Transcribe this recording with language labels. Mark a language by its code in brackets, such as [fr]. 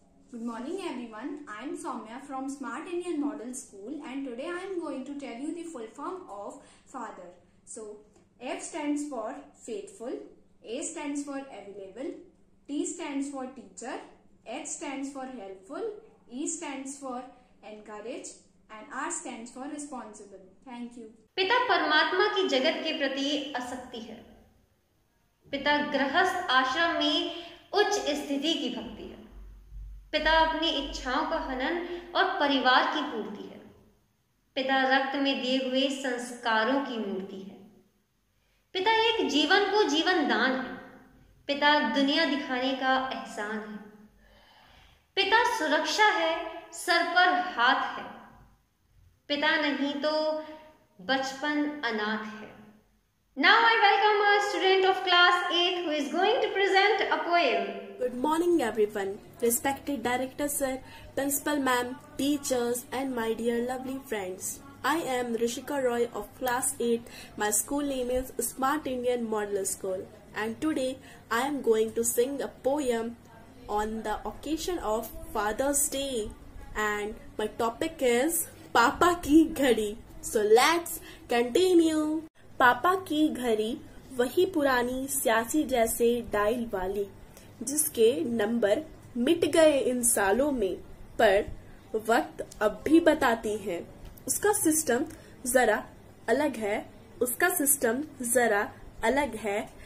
[en] Good morning everyone, I am Soumya from Smart Indian Model School and today I am going to tell you the full form of father. So, F stands for faithful, A stands for available, T stands for teacher, H stands for helpful, E stands for encourage and R stands for responsible. Thank you. [hi] पिता परमात्मा की जगत के प्रति आसक्ति है। पिता गृहस्थ आश्रम में उच्च स्थिति की भक्ति है। पिता अपनी इच्छाओं का हनन और परिवार की पूर्ति है। पिता रक्त में दिए हुए संस्कारों की मूर्ति है। पिता एक जीवन को जीवन दान है। पिता दुनिया दिखाने का एहसान है। पिता सुरक्षा है, सर पर हाथ है। पिता नहीं तो बचपन अनाथ है। [en] Now I welcome a student of class 8 who is going to present a poem. Good morning everyone, respected director sir, principal ma'am, teachers and my dear lovely friends. I am Rishika Roy of class 8. My school name is Smart Indian Model School and today I am going to sing a poem on the occasion of Father's Day and my topic is Papa [hi] की घड़ी. [en] So let's continue. [hi] पापा की घड़ी वही पुरानी स्यासी जैसे dial वाली जिसके नंबर मिट गए इन सालों में पर वक्त अब भी बताती है। उसका सिस्टम जरा अलग है, उसका सिस्टम जरा अलग है।